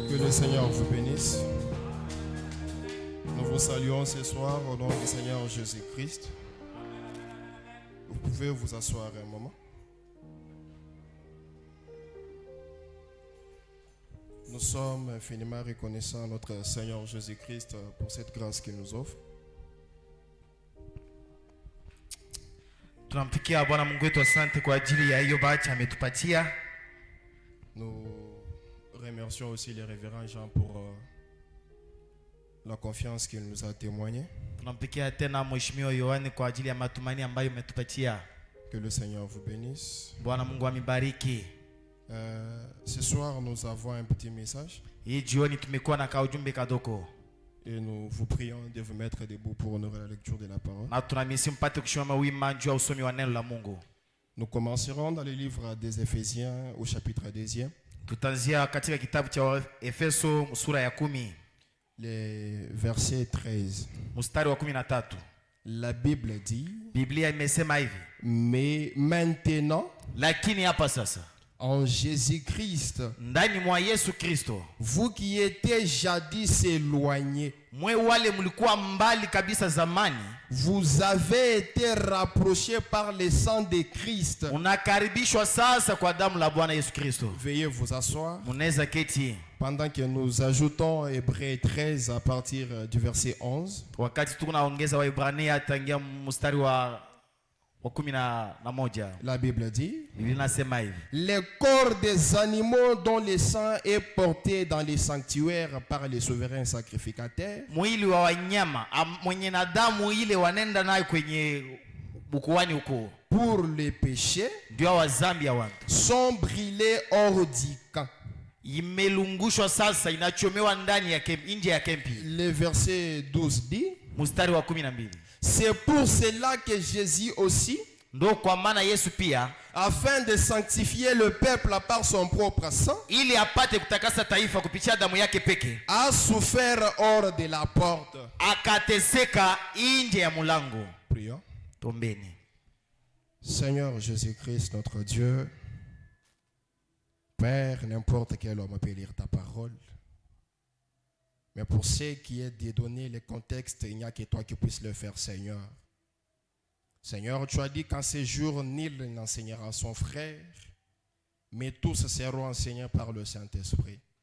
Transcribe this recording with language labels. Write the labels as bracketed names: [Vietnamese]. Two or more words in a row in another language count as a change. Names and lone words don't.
[French] le Seigneur vous bénisse. Nous vous saluons ce soir au nom du Seigneur Jésus-Christ. Vous pouvez vous asseoir un moment. Nous sommes infiniment reconnaissants à notre Seigneur Jésus-Christ pour cette grâce qu'il nous offre. [Swahili] Tunampikia Bwana Mungu wetu asante kwa ajili ya hiyo bahati ametupatia. [French] Nous remercions aussi les révérends Jean pour la confiance qu'il nous a témoignée. [Swahili] Tunampikia tena Mheshimiwa Yohani kwa ajili ya matumaini ambayo umetupatia. [French] Que le Seigneur vous bénisse. [Swahili] Bwana Mungu amibariki. [French] Ce soir nous avons un petit message. [Swahili] Hii jioni tumekuwa na kaujumbe kadoko. [French] Et nous vous prions de vous mettre debout pour honorer la lecture de la parole. [Swahili] Na tunamisi mpate kushoma wima juu ya usomi wa neno la Mungu. [French] Nous commencerons dans le livre des Éphésiens au chapitre 2. [Swahili] Tutaanzia katika kitabu cha Efeso sura ya 10. [French] Les versets 13. [Swahili] Mstari wa 13. [French] La Bible dit, [Swahili] Biblia imesema hivi. [French] mais maintenant, [Swahili] Lakini hapa sasa, [French] en Jésus-Christ, [Swahili] ndani mwa Yesu Kristo, [French] vous qui étiez jadis éloignés, [Swahili] mwe wale mlikuwa mbali kabisa zamani, [French] vous avez été rapprochés par le sang de Christ. [Swahili] unakaribishwa sasa kwa damu la Bwana Yesu Kristo. [French] Veuillez vous asseoir. [Swahili] Munaweza keti. [French] Pendant que nous ajoutons Hébreux 13 à partir du verset 11. [Swahili] Wakati tunaongeza Waebrania tangia mstari wa 11. [French] La Bible dit, [Swahili] Biblia inasema hivi. [French] les corps des animaux dont le sang est porté dans les sanctuaires par les souverains sacrificateurs, [Swahili] Mwili wa wanyama mwenye na damu ile wanenda nayo kwenye bukuani huko [French] pour les péchés, [Swahili] ndio wa zambi ya watu, [French] sont brûlés hors du camp. [Swahili] imelungushwa sasa, inachomewa ndani ya nje ya kempi. [French] Le verset 12 dit, [Swahili] Mstari wa 12. [French] c'est pour cela que Jésus aussi, [Swahili] Ndo kwa maana Yesu pia, [French] afin de sanctifier le peuple par son propre sang, [Swahili] ili apate kutakasa taifa kupitia damu yake peke, [French] a souffert hors de la porte. [Swahili] akateseka nje ya mulango. [French] Prions. [Swahili] Tombeni. [French] Seigneur Jésus-Christ, notre Dieu, Père, n'importe quel homme peut lire ta parole. Mais pour ceux qui est de donner le contexte, il n'y a que toi qui puisses le faire, Seigneur. Seigneur, tu as dit qu'en ces jours, nul n'enseignera à son frère, mais tous seront enseignés par le Saint-Esprit.